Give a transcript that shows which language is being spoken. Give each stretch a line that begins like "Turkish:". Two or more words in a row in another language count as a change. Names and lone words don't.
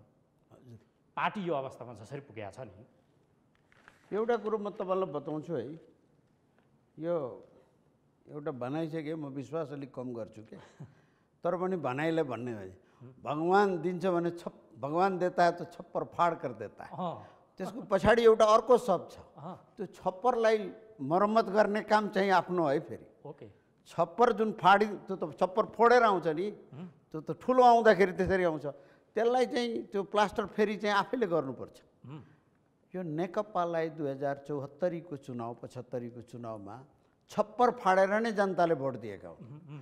Nepali: पार्टी यो अवस्थामा जसरी पुगेको छ नि, एउटा कुरो म तपाईँलाई बताउँछु है। यो एउटा भनाइ छ कि म विश्वास अलिक कम गर्छु के, तर पनि भनाइलाई भन्ने हो। भगवान् दिन्छ भने
Hindi: भगवान् देता है तो छप्पर फाड कर देता है।
Nepali: त्यसको पछाडि एउटा अर्को शब्द छ, त्यो छप्परलाई मर्मत गर्ने काम चाहिँ आफ्नो है। फेरि ओके, छप्पर जुन फाडी, त्यो त छप्पर फोडेर आउँछ नि, त्यो त ठुलो आउँदाखेरि त्यसरी आउँछ। त्यसलाई चाहिँ त्यो प्लास्टर फेरि चाहिँ आफैले गर्नुपर्छ। यो नेकपालाई 2074को चुनाव, 75को चुनावमा छप्पर फाडेर नै जनताले भोट दिएका हुन्।